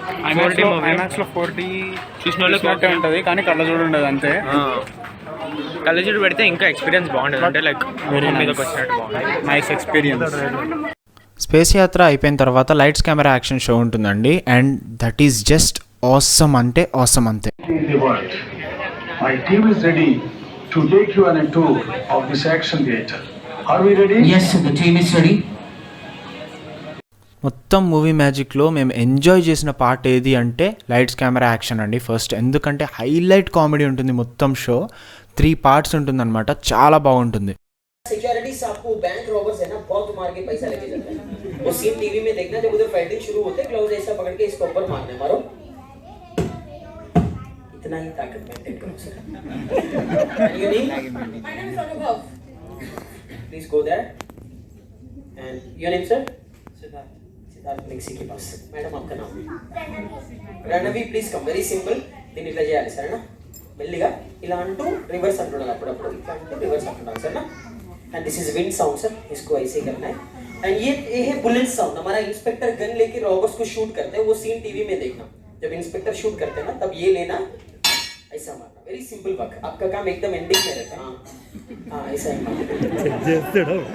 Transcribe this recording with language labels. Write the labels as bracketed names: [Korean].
[Telugu] ఐమాక్స్లో 4D చూసినట్టే ఉంటుంది, కానీ కళ్ళజోడు ఉండదు అంతే. కళ్ళజోడు పెడితే ఇంకా ఎక్స్పీరియన్స్ బాగుంటుంది, అంటే లైక్ మీదకి వచ్చినట్టు బాగుంటుంది. Nice experience. స్పేస్ యాత్ర అయిపోయిన తర్వాత లైట్స్ కెమెరా యాక్షన్ షో ఉంటుందండి, [English] and that is just awesome [Telugu] అంటే ఆసమ్ అంతే. [English] In the world. My team is ready to take you on a tour of this action theatre. Are we ready? Yes, sir, the team is ready. [Telugu] మొత్తం movie మ్యాజిక్లో మేము enjoy చేసిన part ఏది అంటే lights camera action అండి first. ఎందుకంటే highlight comedy ఉంటుంది మొత్తం show. 3 parts ఉంటుందన్నమాట, చాలా బాగుంటుంది. [Hindi] सिक्योरिटी साहब को बैंक रॉबर्स है ना बहुत मार के पैसा लेके जाते हैं. वो सीन टीवी में देखना, जब उधर फाइटिंग शुरू होते हैं ग्लव्स ऐसा पकड़ के इसको ऊपर मारने, मारो. इतना ही ताकत मेंटेन करो sir. [English] You name? My name is Anubhav. Please go there. And your name sir? Siddharth. [Hindi] Siddharth Nixi के पास. मैडम आपका नाम? रणवी. Please come. Very simple. [Telugu] దీన్ని ఇట్లా చేయాలి సరేనా? మెల్లిగా ఇలా అంటూ రివర్స్ అంటున్నాను, అప్పుడప్పుడు ఇట్లా అంటూ రివర్స్ అంటున్నాను సరేనా? [English] and this is wind sound sir, [Hindi] इसको ऐसे ही करना है. एंड ये है बुलेट साउंड. हमारा इंस्पेक्टर गन लेके रॉबर्स को शूट करते हैं, वो सीन टीवी में देखना. जब इंस्पेक्टर शूट करते हैं ना, तब ये लेना, ऐसा मारना. Very simple work. आपका काम एकदम एंडिंग में रहता है. हाँ ऐसा ही.